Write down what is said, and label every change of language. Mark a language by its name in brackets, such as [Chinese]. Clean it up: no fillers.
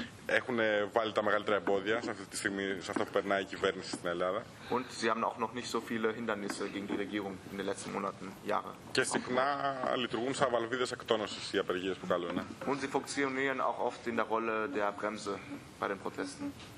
[Greek] έχουν βάλει τα μεγαλύτερα εμπόδια σε αυτή τη στιγμή, σε αυτό που περνάει η κυβέρνηση στην Ελλάδα. [German] Und sie haben auch noch nicht so viele Hindernisse gegen die Regierung in den letzten Monaten, Jahre. [Greek] Και συχνά λειτουργούν σαν βαλβίδες εκτόνωσης οι απεργίες που κάνουν. [German] Und sie funktionieren auch oft in der Rolle der Bremse bei den Protesten.